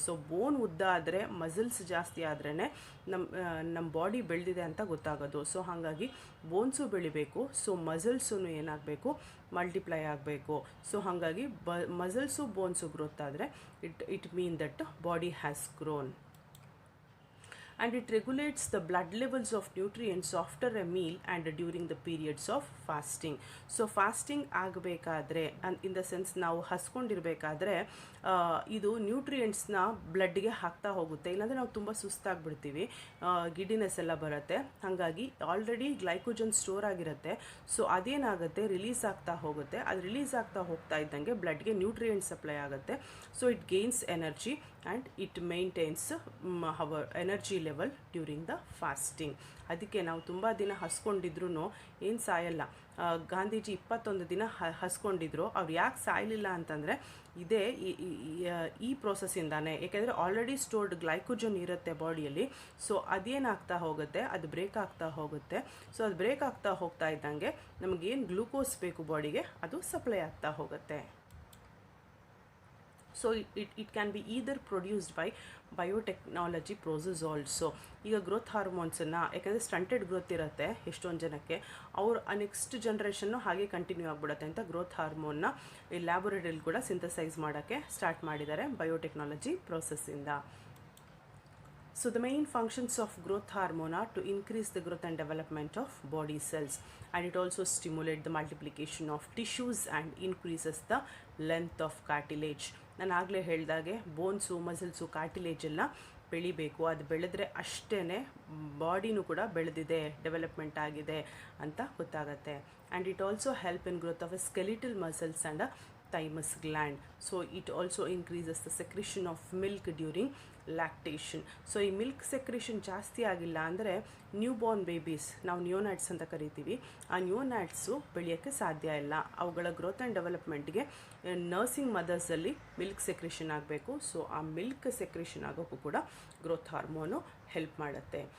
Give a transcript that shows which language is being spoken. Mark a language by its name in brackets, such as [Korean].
[Kannada] So ಬೋನ್ ಉದ್ದ ಆದರೆ, muscles ಜಾಸ್ತಿ ಆದ್ರೇ ನಮ್ಮ ಬಾಡಿ ಬೆಳೆದಿದೆ ಅಂತ ಗೊತ್ತಾಗೋದು. ಸೊ ಹಾಗಾಗಿ ಬೋನ್ಸು ಬೆಳಿಬೇಕು, ಸೊ ಮಸಲ್ಸೂ ಏನಾಗಬೇಕು, ಮಲ್ಟಿಪ್ಲೈ ಆಗಬೇಕು. ಸೊ ಹಾಗಾಗಿ ಮಸಲ್ಸು ಬೋನ್ಸು ಗ್ರೋತ್ ಆದರೆ [English] It mean that body has grown. and it regulates the blood levels of nutrients after a meal and during the periods of fasting. [Kannada] So fasting ಆಗಬೇಕಾದ್ರೆ in the sense ನಾವು ಹಸ್ಕೊಂಡಿರಬೇಕಾದ್ರೆ ಇದು ನ್ಯೂಟ್ರಿಯೆಂಟ್ಸ್ನ ಬ್ಲಡ್ಗೆ ಹಾಕ್ತಾ ಹೋಗುತ್ತೆ, ಇಲ್ಲಾಂದರೆ ನಾವು ತುಂಬ ಸುಸ್ತಾಗ್ಬಿಡ್ತೀವಿ, ಗಿಡಿನೆಸ್ ಎಲ್ಲ ಬರುತ್ತೆ. ಹಾಗಾಗಿ ಆಲ್ರೆಡಿ ಗ್ಲೈಕೋಜನ್ ಸ್ಟೋರ್ ಆಗಿರುತ್ತೆ. ಸೊ ಅದೇನಾಗುತ್ತೆ, ರಿಲೀಸ್ ಆಗ್ತಾ ಹೋಗುತ್ತೆ. ಅದು ರಿಲೀಸ್ ಆಗ್ತಾ ಹೋಗ್ತಾ ಇದ್ದಂಗೆ ಬ್ಲಡ್ಗೆ ನ್ಯೂಟ್ರಿಯೆಂಟ್ ಸಪ್ಲೈ ಆಗುತ್ತೆ. [English] So it gains energy and it maintains our energy level during the fasting. [Kannada] ಅದಕ್ಕೆ ನಾವು ತುಂಬ ದಿನ ಹಸ್ಕೊಂಡಿದ್ರು ಏನು ಸಾಯಲ್ಲ. ಗಾಂಧೀಜಿ 21 ದಿನ ಹಸ್ಕೊಂಡಿದ್ರು. ಅವ್ರು ಯಾಕೆ ಸಾಯಲಿಲ್ಲ ಅಂತಂದರೆ ಇದೇ ಈ ಪ್ರೋಸೆಸ್ಸಿಂದಾನೆ. ಏಕೆಂದರೆ ಆಲ್ರೆಡಿ ಸ್ಟೋರ್ಡ್ ಗ್ಲೈಕೋಜನ್ ಇರುತ್ತೆ ಬಾಡಿಯಲ್ಲಿ. ಸೊ ಅದೇನಾಗ್ತಾ ಹೋಗುತ್ತೆ, ಅದು ಬ್ರೇಕ್ ಆಗ್ತಾ ಹೋಗುತ್ತೆ. ಸೊ ಅದು ಬ್ರೇಕ್ ಆಗ್ತಾ ಹೋಗ್ತಾ ಇದ್ದಂಗೆ ನಮಗೇನು ಗ್ಲೂಕೋಸ್ ಬೇಕು ಬಾಡಿಗೆ, ಅದು ಸಪ್ಲೈ ಆಗ್ತಾ ಹೋಗುತ್ತೆ. [English] So it can be either produced by biotechnology process also. [Kannada] ಈಗ ಗ್ರೋತ್ ಹಾರ್ಮೋನ್ಸನ್ನು, ಯಾಕಂದರೆ ಸ್ಟಂಟೆಡ್ ಗ್ರೋತ್ ಇರುತ್ತೆ ಎಷ್ಟೊಂದು ಜನಕ್ಕೆ, ಅವ್ರು ನೆಕ್ಸ್ಟ್ ಜನ್ರೇಷನ್ನು ಹಾಗೆ ಕಂಟಿನ್ಯೂ ಆಗಿಬಿಡುತ್ತೆ ಅಂತ ಗ್ರೋತ್ ಹಾರ್ಮೋನ್ನ ಈ ಲ್ಯಾಬೊರೇಟರಿಲಿ ಕೂಡ ಸಿಂಥಸೈಸ್ ಮಾಡೋಕ್ಕೆ ಸ್ಟಾರ್ಟ್ ಮಾಡಿದ್ದಾರೆ biotechnology ಪ್ರೋಸೆಸ್ಸಿಂದ. [English] So the main functions of growth hormone are to increase the growth and development of body cells, and it also stimulates the multiplication of tissues and increases the length of cartilage. [Kannada] ನಾನು ಆಗಲೇ ಹೇಳಿದಾಗೆ ಬೋನ್ಸು, muscles, cartilage ಎಲ್ಲ ಬೆಳಿಬೇಕು. ಅದು ಬೆಳೆದ್ರೆ ಅಷ್ಟೇ ಬಾಡಿನೂ ಕೂಡ ಬೆಳೆದಿದೆ, ಡೆವಲಪ್ಮೆಂಟ್ ಆಗಿದೆ ಅಂತ ಗೊತ್ತಾಗುತ್ತೆ. [English] And it also help in growth of a skeletal muscles and thymus gland. So it also increases the secretion of milk during lactation. [Kannada] So ಈ ಮಿಲ್ಕ್ ಸೆಕ್ರೇಷನ್ ಜಾಸ್ತಿ ಆಗಿಲ್ಲ ಅಂದರೆ ನ್ಯೂ ಬಾರ್ನ್ ಬೇಬೀಸ್, ನಾವು ನ್ಯೂನಾಟ್ಸ್ ಅಂತ ಕರಿತೀವಿ, ಆ ನ್ಯೂನಾಟ್ಸು ಬೆಳೆಯೋಕ್ಕೆ ಸಾಧ್ಯ ಇಲ್ಲ. ಅವುಗಳ growth and ಡೆವಲಪ್ಮೆಂಟ್ಗೆ nursing ಮದರ್ಸಲ್ಲಿ milk secretion ಆಗಬೇಕು. ಸೊ ಆ ಮಿಲ್ಕ್ ಸೆಕ್ರೇಷನ್ ಆಗೋಕ್ಕೂ ಕೂಡ ಗ್ರೋತ್ ಹಾರ್ಮೋನು ಹೆಲ್ಪ್ ಮಾಡುತ್ತೆ.